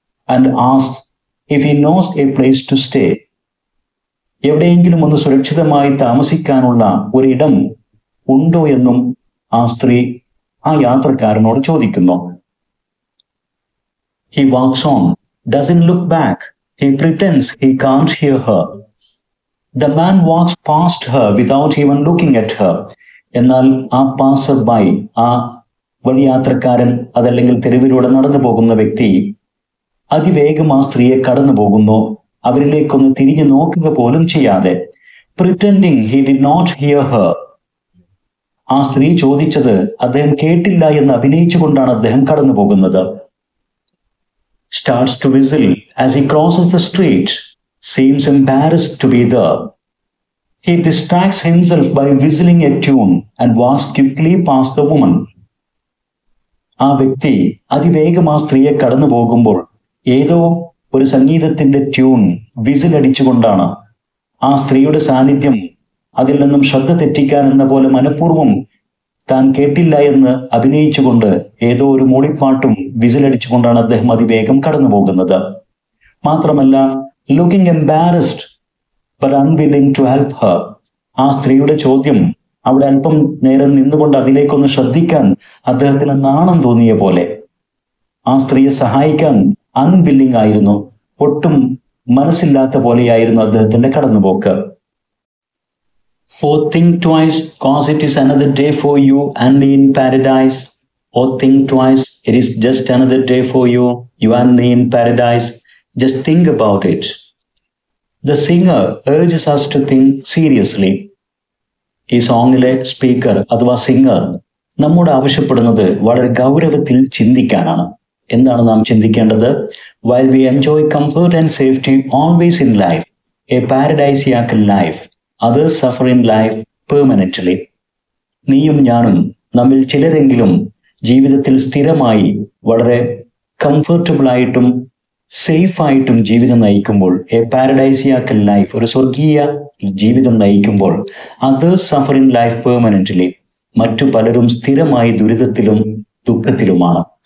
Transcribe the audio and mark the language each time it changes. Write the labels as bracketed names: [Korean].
[English] And asks if he knows a place to stay. [Malayalam] എവിടെയെങ്കിലും ഒന്ന് സുരക്ഷിതമായി താമസിക്കാനുള്ള ഒരിടം ഉണ്ടോ എന്നും ആ സ്ത്രീ ആ യാത്രക്കാരനോട് ചോദിക്കുന്നു. [English] He walks on, doesn't look back. He pretends he can't hear her. The man walks past her without even looking at her. [Malayalam] എന്നാൽ ആ പാസർ ബൈ, ആ വഴിയാത്രക്കാരൻ അതല്ലെങ്കിൽ തെരുവിലൂടെ നടന്നു പോകുന്ന വ്യക്തി അതിവേഗം ആ സ്ത്രീയെ കടന്നു പോകുന്നു, അവരിലേക്കൊന്ന് തിരിഞ്ഞു നോക്കുക പോലും ചെയ്യാതെ. [English] Pretending he did not hear her. [Malayalam] ആ സ്ത്രീ ചോദിച്ചത് അദ്ദേഹം കേട്ടില്ല എന്ന് അഭിനയിച്ചുകൊണ്ടാണ് അദ്ദേഹം കടന്നു പോകുന്നത്. [English] Starts to whistle as he crosses the street. Seems embarrassed to be there. He distracts himself by whistling a tune and walks quickly past the woman. [Malayalam] ആ വ്യക്തി അതിവേഗം ആ സ്ത്രീയെ കടന്നു പോകുമ്പോൾ ഏതോ ഒരു സംഗീതത്തിന്റെ ട്യൂൺ വിസിലടിച്ചുകൊണ്ടാണ് ആ സ്ത്രീയുടെ സാന്നിധ്യം അതിൽ നിന്നും ശ്രദ്ധ തെറ്റിക്കാൻ എന്ന പോലെ മനഃപൂർവ്വം താൻ കേട്ടില്ല എന്ന് അഭിനയിച്ചുകൊണ്ട് ഏതോ ഒരു മൂളിപ്പാട്ടും വിസിലടിച്ചുകൊണ്ടാണ് അദ്ദേഹം അതിവേഗം കടന്നു പോകുന്നത്. മാത്രമല്ല, [English] Looking embarrassed but unwilling to help her. [Malayalam] ആ സ്ത്രീയുടെ ചോദ്യം അവിടെ അല്പം നേരം നിന്നുകൊണ്ട് അതിലേക്കൊന്ന് ശ്രദ്ധിക്കാൻ അദ്ദേഹത്തിന് നാണം തോന്നിയ പോലെ. ആ സ്ത്രീയെ സഹായിക്കാൻ അൺവില്ലിംഗ് ആയിരുന്നു, ഒട്ടും മനസ്സില്ലാത്ത പോലെയായിരുന്നു അദ്ദേഹത്തിന്റെ കടന്നുപോക്ക്. [English] Oh, think twice, cause it is another day for you and me in paradise. Oh, think twice, it is just another day for you, you and me in paradise. Just think about it. The singer urges us to think seriously. [Malayalam] ഈ സോങ്ങിലെ speaker അഥവാ singer നമ്മോട് ആവശ്യപ്പെടുന്നത് വളരെ ഗൗരവത്തിൽ ചിന്തിക്കാനാണ്. എന്താണ് നാം ചിന്തിക്കേണ്ടത്? [English] While we enjoy comfort and safety always in life, a paradisiac life, others suffer in life permanently. [Malayalam] നീയും ഞാനും നമ്മിൽ ചിലരെങ്കിലും ജീവിതത്തിൽ സ്ഥിരമായി വളരെ കംഫർട്ടബിൾ ആയിട്ടും സേഫ് ആയിട്ടും ജീവിതം നയിക്കുമ്പോൾ, [English] a paradisiacal life, [Malayalam] ഒരു സ്വർഗീയ ജീവിതം നയിക്കുമ്പോൾ, [English] others suffer in life permanently, [Malayalam] മറ്റു പലരും സ്ഥിരമായി ദുരിതത്തിലും ദുഃഖത്തിലുമാണ്.